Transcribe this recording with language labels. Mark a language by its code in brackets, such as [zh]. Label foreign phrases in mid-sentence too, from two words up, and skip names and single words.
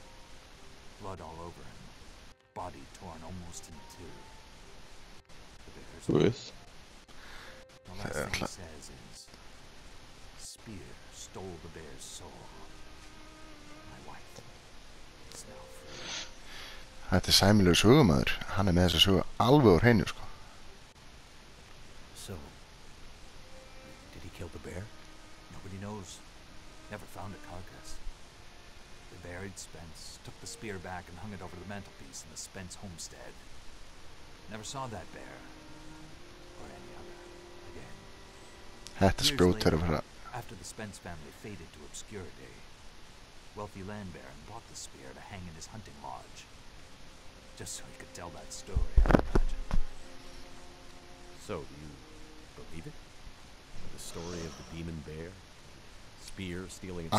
[en] Blood all over him. Body torn almost in two. The bear's the last thing he says is, spear stole the bear's soul. My wife is now free. [is] Þetta sæmilegur sögumaður. Hann með þessa sögu alveg úr hreinu, sko. [en] So, did he kill the bear? Nobody knows. Never found a carcass. They buried Spence, took the spear back and hung it over the mantelpiece in the Spence homestead. Never saw that bear. Or any other. Again. [is] Þetta spjót verður fyrir [en] After the Spence family faded to obscurity, wealthy land baron bought the spear to hang in his hunting lodge. Just so he could tell that story, I imagine. So, do you believe it? The story of the demon bear? Spear stealing its soul?